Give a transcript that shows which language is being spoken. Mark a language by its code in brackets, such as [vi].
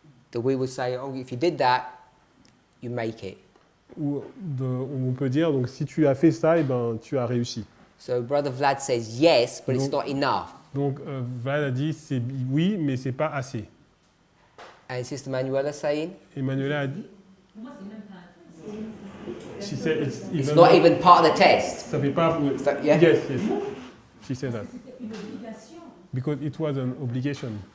[en] That we would say, oh, if you did that, you make it. [fr] Ou on peut dire, donc si tu as fait ça, eh ben, tu as réussi. [en] So, Brother Vlad says yes, but it's [fr] Donc- [en] not enough. [fr] Donc Vlad a dit, c'est oui, mais c'est pas assez. [en] And Sister Manuela saying, [fr] Emmanuela a dit, Pour moi, c'est même pas un test. [en] she said it's not even part of the test. [fr] Ça fait pas. [en] Is that- yeah? Yes, yes. She said that [fr] C'était une obligation. [en] because it was an obligation.